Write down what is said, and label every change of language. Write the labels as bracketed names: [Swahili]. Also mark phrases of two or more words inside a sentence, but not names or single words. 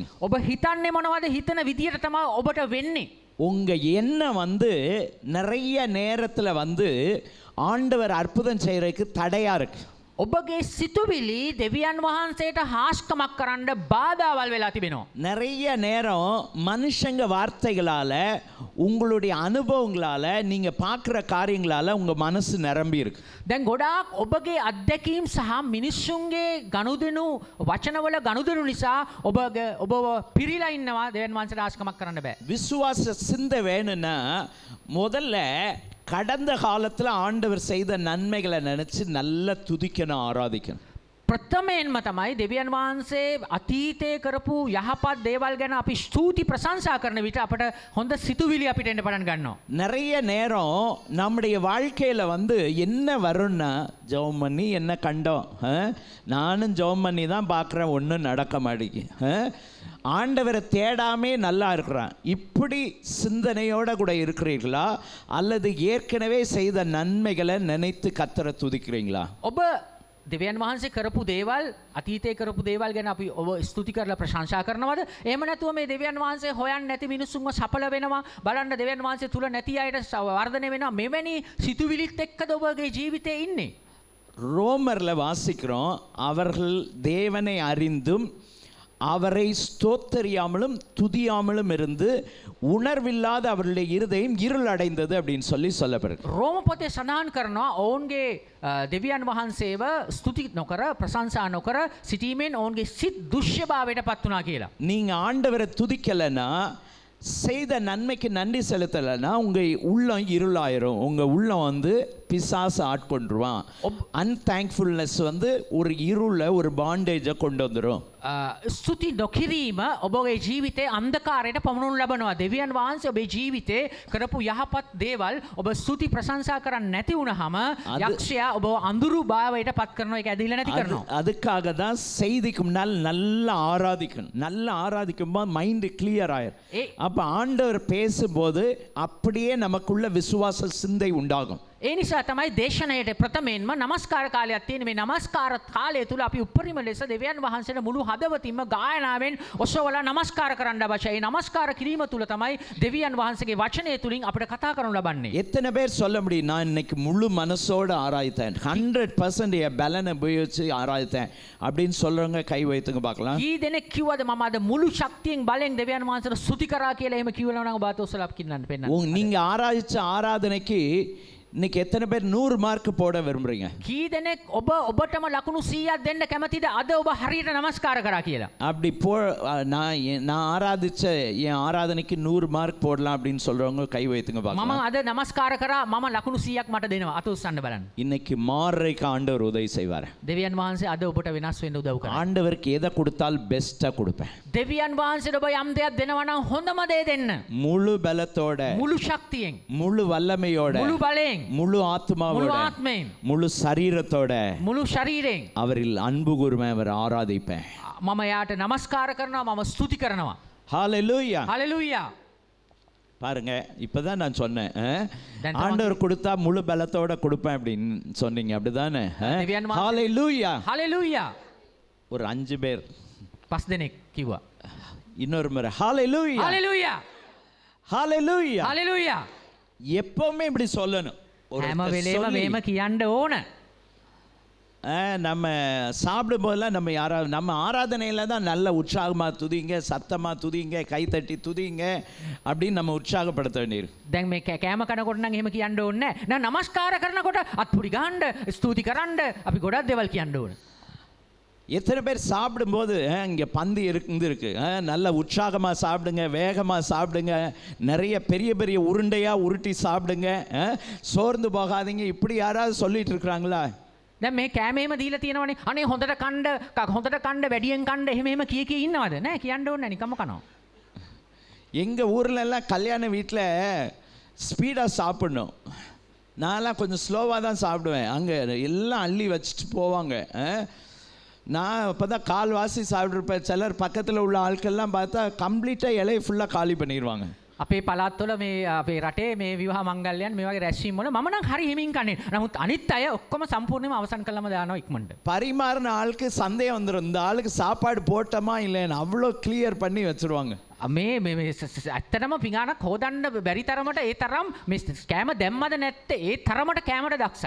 [Sinhala] ඔබ හිතන්නේ මොනවද හිතන විදියට තමයි ඔබට වෙන්නේ. [Tamil] உங்க எண்ணம் நிறைய நேரத்துல ஆண்டவர் அற்புதம் செய்யறதுக்கு தடையா இருக்கு. [Sinhala] ඔබගේ සිතුවිලි දෙවියන් වහන්සේට හාස්කමක් කරන්න බාධාවල් වෙලා තිබෙනවා. [Tamil] நிறைய நேரம் மனுஷங்க வார்த்தைகளால, உங்களுடைய அனுபவங்களால, நீங்க பார்க்குற காரியங்களால உங்க மனசு நிரம்பி இருக்கு. [Sinhala] දැන් ගොඩාක් ඔබගේ අත්දැකීම් සහ මිනිස්සුන්ගේ ගනුදෙනු වචනවල ගනුදෙනු නිසා ඔබ පිරීලා ඉන්නවා. දෙවියන් වහන්සේට හාස්කමක් කරන්න බෑ. [Tamil] விசுவாச சிந்தை வேணும்னா முதல்ல கடந்த காலத்தில் ஆண்டவர் செய்த நன்மைகளை நினைச்சு நல்லா துதிக்கணும், ஆராதிக்கணும். [Sinhala] ප්‍රථමයෙන්ම තමයි දෙවියන් වහන්සේ අතීතයේ කරපු යහපත් දේවල් ගැන අපි ස්තුති ප්‍රශංසා කරන විට අපට හොඳ සිතුවිලි අපිට එන්න පටන් ගන්නවා. [Tamil] நிறைய நேரம் நம்முடைய வாழ்க்கையில் வந்து என்ன வரும்னா ஜெபம் பண்ணி என்ன கண்டோம் நானும் ஜெபம் பண்ணி தான் பார்க்குறேன் ஒன்றும் நடக்க மாட்டேங்குது ஆண்டவரை தேடாமே நல்லா இருக்கிறான் இப்படி சிந்தனையோடு கூட இருக்கிறீர்களா அல்லது ஏற்கனவே செய்த நன்மைகளை நினைத்து கர்த்தரை துதிக்கிறீங்களா? [Sinhala] ඔබ දෙවියන් වහන්සේ කරපු දේවල් අතීතයේ කරපු දේවල් ගැන අපි ඔබ ස්තුති කරලා ප්‍රශංසා කරනවද? එහෙම නැතුව මේ දෙවියන් වහන්සේ හොයන්නේ නැති මිනිස්සුන්ව සඵල වෙනවා බලන්න දෙවියන් වහන්සේ තුල නැති අයට වර්ධනය වෙනවා මෙවැනි සිතුවිලිත් එක්කද ඔබගේ ජීවිතේ ඉන්නේ? [Tamil] ரோமரில் வாசிக்கிறோம் அவர்கள் தேவனை அறிந்தும் அவரை ஸ்தோத்தரியாமலும் துதியாமலும் இருந்து உணர்வில்லாத அவர்களுடைய இருதயம் இருள் அடைந்தது அப்படின்னு சொல்லப்படுது. [Sinhala] රෝම පොතේ සඳහන් කරනවා ඔවුන්ගේ දෙවියන් වහන්සේව ස්තුති නොකර ප්‍රශංසා නොකර සිටීමෙන් ඔවුන්ගේ සිත් දුෂ්‍යභාවයට පත් වුණා කියලා. [Tamil] நீங்க ஆண்டவரை துதிக்கலைன்னா செய்த நன்மைக்கு நன்றி செலுத்தலைன்னா உங்க உள்ளம் இருளாயிரும். உங்க உள்ளம் வந்து பிசாசு ஆட்கொண்டுருவான். அன்தேங்க்ஃபுல்னஸ் வந்து ஒரு இருளை ஒரு பாண்டேஜை கொண்டு வந்துடும். [Sinhala] ස්තුති නොකිරීම ඔබගේ ජීවිතේ අන්ධකාරයට පමුණුන් ලබනවා. දෙවියන් වහන්සේ ඔබේ ජීවිතේ කරපු යහපත් දේවල් ඔබ ස්තුති ප්‍රශංසා කරන්නේ නැති වුණාම යක්ෂයා ඔබ අඳුරු භාවයට පත් කරනවා. ඒක ඇදහිලා නැති කරනවා. [Tamil] அதுக்காக தான் செய்திக்கு முன்னால் நல்லா ஆராதிக்கணும். நல்லா ஆராதிக்கும் போது [English] mind clear [Tamil] ஆயிரும். அப்ப ஆண்டவர் பேசும்போது அப்படியே நமக்குள்ள விசுவாச சிந்தை உண்டாகும். [Sinhala] ඒ නිසා තමයි දේශනයේ ප්‍රථමයෙන්ම නමස්කාර කාලයක් තියෙන. මේ නමස්කාර කාලය තුල අපි උපරිම ලෙස දෙවියන් වහන්සේට මුළු හදවතින්ම ගායනාවෙන් ඔසවලා නමස්කාර කරන්න අවශ්‍යයි. නමස්කාර කිරීම තුල තමයි දෙවියන් වහන්සේගේ වචනය තුලින් අපිට කතා කරනු ලබන්නේ. [Tamil] எத்தனை பேர் சொல்ல முடியும் நான் இன்னைக்கு முழு மனசோட ஆராய்த்தேன் 100% என் பலனை உபயோகிச்சு ஆராய்த்தேன் அப்படின்னு சொல்றவங்க கை வைத்துங்க பார்க்கலாம். [Sinhala] කී දෙනෙක් කිව්වද මම අද මුළු ශක්තියෙන් බලෙන් දෙවියන් වහන්සේට ස්තුති කරා කියලා එහෙම කිව්වනම් ඔබ අත ඔසලා කින්නන්න පෙන්නන්න. [Tamil] நீங்க ஆராய்ச்ச ஆராதனைக்கு இன்னைக்கு எத்தனை பேர் 100 மார்க் போட விரும்புறீங்க? [Sinhala] කී දෙනෙක් ඔබටම ලකුණු 100ක් දෙන්න කැමතිද අද ඔබ හරියට නමස්කාර කරා කියලා? [Tamil] அப்படி நான் ஆராதிச்ச என் ஆராதனைக்கு 100 மார்க் போடலாம் அப்படின்னு சொல்றவங்க கை வைத்துங்க [Sinhala] මම [Tamil] பார்க்கலாம். [Sinhala] අද නමස්කාර කරා මම ලකුණු 100ක් මට දෙනවා. අත උස්සන්න බලන්න. [Tamil] இன்னைக்கு மாறரைக்கு ஆண்டவர் உதவி செய்வார். [Sinhala] දෙවියන් වහන්සේ අද ඔබට වෙනස් වෙන්න උදව් කරනවා. [Tamil] ஆண்டவருக்கு எதை கொடுத்தால் பெஸ்டா கொடுப்பேன். [Sinhala] දෙවියන් වහන්සේට ඔබ යම් දෙයක් දෙනවා නම් හොඳම දේ දෙන්න. [Tamil] முழு பலத்தோட [Sinhala] මුළු ශක්තියෙන් [Tamil] முழு வல்லமையோட [Sinhala] මුළු බලයෙන් [Tamil] முழு [Sinhala] මුළු [Tamil] ஆத்மாவோட [Sinhala] ආත්මයෙන් [Tamil] முழு சரீரத்தோட [Sinhala] මුළු ශරීරයෙන් [Tamil] அவரில் அன்பு கூர்மை அவர் ஆராதிப்பேன். [Sinhala] මම යාට නමස්කාර කරනවා මම ස්තුති කරනවා. [Tamil] ஹalleluya. [Sinhala] හලෙලූයා. [Tamil] பாருங்க இப்பதான் நான் சொன்னேன் Then ஆண்டவர் கொடுத்தா முழு பலத்தோட கொடுப்பேன் அப்படின்னு சொன்னீங்க அப்படிதானே? [Sinhala] දෙවියන් වහන්සේ [Tamil] ஹalleluya. [Sinhala] හලෙලූයා. [Tamil] ஒரு 5 பேர் [Sinhala] 5 දෙනෙක් කිව්වා. [Tamil] இன்னொரு முறை ஹalleluya. [Sinhala] හලෙලූයා. [Tamil] ஹalleluya. [Sinhala] හලෙලූයා. [Tamil] எப்பவுமே இப்படி சொல்லணும். [Sinhala] හැම වෙලේම මේම කියන්න ඕන. [Tamil] நம்ம சாப்பிடும் போதெல்லாம் நம்ம ஆராதனையில தான் நல்ல உற்சாகமா துதிங்க சத்தமா துதிங்க கைத்தட்டி துதிங்க அப்படின்னு நம்ம உற்சாகப்படுத்த வேண்டியிருக்கு. [Sinhala] දැන් මේ කෑම කනකොට නම් එහෙම කියන්න ඕනේ නැහැ. නෑ නමස්කාර කරනකොට අත්පුඩි ගහන්න ස්තුති කරන්න අපි ගොඩක් දේවල් කියන්න ඕන. [Tamil] எத்தனை பேர் சாப்பிடும்போது இங்கே பந்தி இருக்கு நல்ல உற்சாகமாக சாப்பிடுங்க வேகமாக சாப்பிடுங்க நிறைய பெரிய பெரிய உருண்டையாக உருட்டி சாப்பிடுங்க சோர்ந்து போகாதீங்க இப்படி யாராவது சொல்லிட்டு இருக்கிறாங்களா? [Sinhala] දැන් මේ කෑමේම දීලා තියෙනවනේ අනේ හොඳට කන්න වැඩියෙන් කන්න එහෙම කිය ඉන්නවද? නෑ කියන්න ඕනේ නිකම්ම කනවා. [Tamil] எங்கள் ஊர்ல எல்லாம் கல்யாண வீட்டில் ஸ்பீடாக சாப்பிடணும். நான்லாம் கொஞ்சம் ஸ்லோவாக தான் சாப்பிடுவேன். அங்கே எல்லாம் அள்ளி வச்சுட்டு போவாங்க. நான் இப்போ தான் கால்வாசி சாப்பிட்ருப்பேன். சிலர் பக்கத்தில் உள்ள ஆட்கள்லாம் பார்த்தா கம்ப்ளீட்டாக இலையை ஃபுல்லாக காலி பண்ணிடுவாங்க. [Sinhala] අපේ පළාත්වල මේ අපේ රටේ මේ විවාහ මංගල්‍යයන් මේ වගේ රැස්වීම් වල මම නම් හරි හිමින් කන්නේ. නමුත් අනිත් අය ඔක්කොම සම්පූර්ණයෙන්ම අවසන් කළාම දානවා ඉක්මනට. [Tamil] பரிமாறின ஆளுக்கு சந்தேகம் வந்துடும். இந்த ஆளுக்கு சாப்பாடு போட்டோமா இல்லைன்னு அவ்வளோ கிளியர் பண்ணி வச்சுருவாங்க. [Sinhala] මේ ඇත්තටම පිඟානක් හොදන්න බැරි තරමට ඒ තරම් මේ කෑම දැම්මද නැත්තේ ඒ තරමට කෑමට දක්ෂයි.